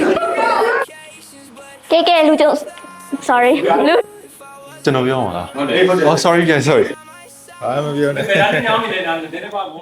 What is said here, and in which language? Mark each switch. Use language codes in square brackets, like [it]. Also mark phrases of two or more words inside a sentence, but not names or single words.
[my] ကဲလူကျုပ် sorry လူ ကျွန်တော်ပြောမှာလား ဟုတ်တယ် [en] Oh sorry guys sorry [my] အားမပြောနဲ့ ဒါလည်းညောင်းနေတယ်ဒါလည်းနည်းနည်းပါ